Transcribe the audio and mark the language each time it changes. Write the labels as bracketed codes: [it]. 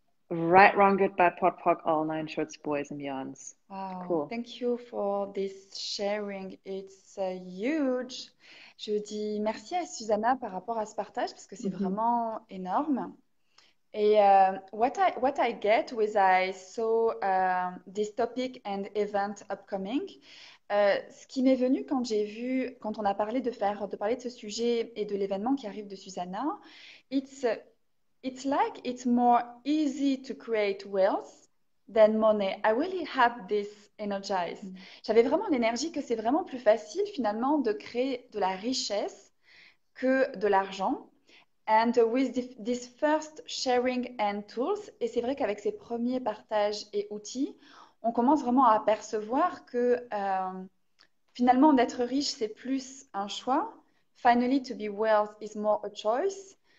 [en] Right, wrong, good, bad, pot, poc, all nine shorts, boys and beyonds. Wow, Cool. thank you for this sharing. It's huge. [fr] Je dis merci à Susanna par rapport à ce partage parce que c'est vraiment énorme. Et [en] what I get when I saw this topic and event upcoming, [fr] ce qui m'est venu quand j'ai vu, quand on a parlé de parler de ce sujet et de l'événement qui arrive de Susanna, [en] it's like it's more easy to create wealth than money. I really have this energized. [fr] J'avais vraiment l'énergie que c'est vraiment plus facile finalement de créer de la richesse que de l'argent. [en] And with this first sharing and tools, [fr] et c'est vrai qu'avec ces premiers partages et outils, on commence vraiment à apercevoir que finalement d'être riche, c'est plus un choix. [en] Finally, to be wealth is more a choice.